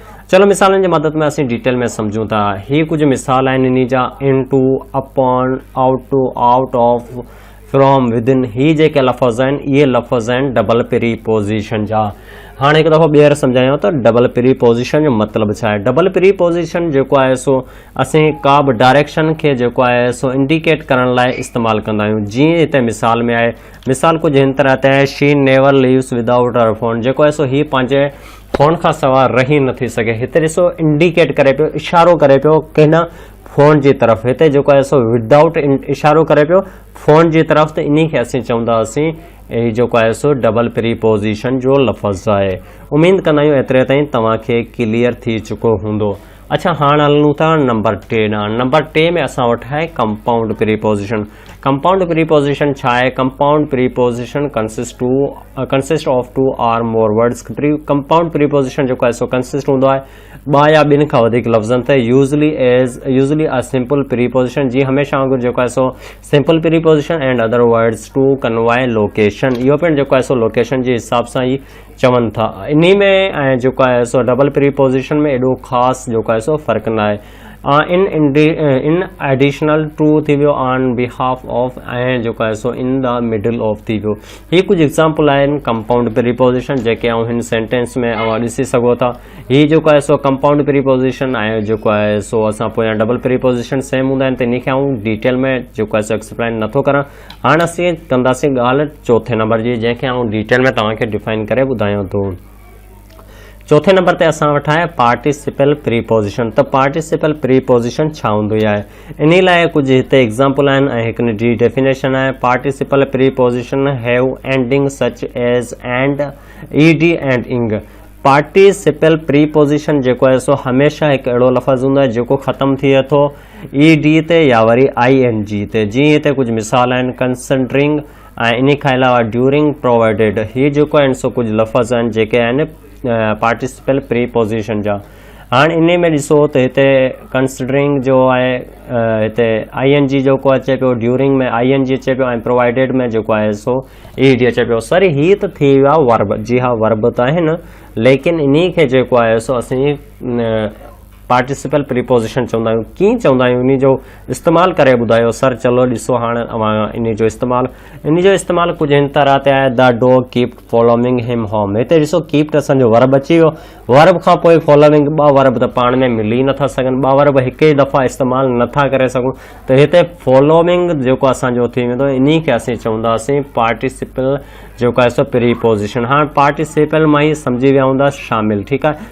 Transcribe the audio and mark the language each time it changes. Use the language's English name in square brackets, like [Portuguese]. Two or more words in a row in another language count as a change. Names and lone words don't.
[Sindhi] चलो मिसालनि जी मदद में असीं डिटेल में सम्झूं था। ही कुझु मिसाल आहिनि इन जा, [English] into, upon, out to, out of, from, within. [Sindhi] ही जेके लफ़्ज़ आहिनि इहे लफ़्ज़ आहिनि [English] double preposition [Sindhi] जा। हाणे हिकु दफ़ो ॿीहर सम्झायूं त [English] double preposition [Sindhi] जो मतिलबु छा आहे। [English] double preposition [Sindhi] जेको आहे सो असीं का बि डायरेक्शन खे जेको आहे सो इंडिकेट करण लाइ इस्तेमालु कंदा आहियूं। जीअं हिते मिसाल में आहे, मिसाल कुझु हिन तरह ते आहे, [English] She never leaves without her phone. [Sindhi] जेको आहे सो ही पंहिंजे फोन खां सवाइ रही नथी सघे। हिते ॾिसो इंडिकेट करे पियो, इशारो करे पियो किन फोन जी तरफ़। हिते जेको आहे सो विदाउट इशारो करे पियो फोन जी तरफ़। त इन खे असीं चवंदासीं ही जेको आहे सो [English] double preposition [Sindhi] जो लफ़्ज़ आहे। उमेद कंदा आहियूं एतिरे ताईं तव्हांखे क्लियर थी चुको हूंदो। अच्छा, हाणे हलूं था नंबर 3 ॾांहुं। नंबर 3 में असां वटि आहे [English] compound preposition. compound preposition [Sindhi] छा आहे? [English] Compound preposition consist of 2 or more words. compound preposition [Sindhi] जेको आहे सो कंसिस्ट हूंदो आहे 2 या ॿिनि खां वधीक लफ़्ज़नि ते। [English] usually a simple preposition, [Sindhi] जी हमेशह वांगुरु जेको आहे सो [English] simple preposition and other words to convey location. [Sindhi] इहो पिणु जेको आहे सो लोकेशन जे हिसाब सां ई चवनि था। इन में ऐं जेको आहे सो [English] double preposition [Sindhi] में एॾो ख़ासि जेको आहे सो फ़र्क़ु न आहे। [English] in additional to [Sindhi] थी वियो, [English] on behalf of, [Sindhi] ऐं जेको आहे सो [English] in the middle of [Sindhi] थी वियो। ही कुझु एग्ज़ाम्पल आहिनि [English] compound preposition [Sindhi] जेके हिन सेंटेंस में ॾिसी सघो था। ही जेको आहे सो [English] compound preposition [Sindhi] ऐं जेको आहे सो असां पोयां [English] double preposition same [Sindhi] हूंदा आहिनि। त इन खे डिटेल में जेको आहे सो एक्सप्लेन नथो करां। हाणे असीं कंदासीं ॻाल्हि चौथे नंबर जी, जंहिंखे डिटेल में तव्हांखे डिफाइन करे ॿुधायां थो। चौथे नंबर ते असां वटि आहे [English] participle preposition. [Sindhi] त [English] participle preposition [Sindhi] छा हूंदी आहे, इन लाइ कुझु हिते एग्ज़ाम्पल आहिनि ऐं हिकु जी डेफिनेशन आहे। [English] Participle preposition have ending such as and, ED and ING. participle preposition [Sindhi] जेको आहे सो हमेशह हिकु अहिड़ो लफ़्ज़ हूंदो आहे जेको ख़तमु थिए थो ईडी ते या वरी ING ते। जीअं हिते कुझु मिसाल आहिनि, कंसिडरिंग ऐं इन खां अलावा [English] during, provided. [Sindhi] हीअ जेको आहिनि सो कुझु लफ़्ज़ आहिनि जेके आहिनि [English] participle preposition [Sindhi] जा। हाणे इन में ॾिसो त हिते कंसिडरिंग जो आहे, हिते ING जेको अचे पियो, ड्यूरिंग में ING अचे पियो ऐं प्रोवाइडेड में जेको आहे सो ED अचे पियो। सॉरी, हीअ त थी वियो आहे वर्ब। जी हा, वर्ब त आहिनि, लेकिन इन खे जेको आहे सो असीं [English] participle preposition [Sindhi] चवंदा आहियूं। कीअं चवंदा आहियूं इन जो इस्तेमालु करे ॿुधायो सर। चलो ॾिसो हाणे इन जो इस्तेमालु कुझु हिन तरह ते आहे। [English] The dog keep following him home. [Sindhi] हिते ॾिसो कीप असांजो वर्ब अची वियो। वर्ब खां पोइ फॉलोइंग ॿ वर्ब त पाण में मिली नथा सघनि, ॿ वर्ब हिकु ई दफ़ा इस्तेमालु नथा करे सघूं। त हिते फॉलोइंग जेको असांजो थी वेंदो इन खे असीं चवंदासीं पार्टिसिपल जेको आहे सो प्रीपोजिशन। हाणे पार्टिसिपल मां ई सम्झी विया हूंदा शामिल, ठीकु आहे।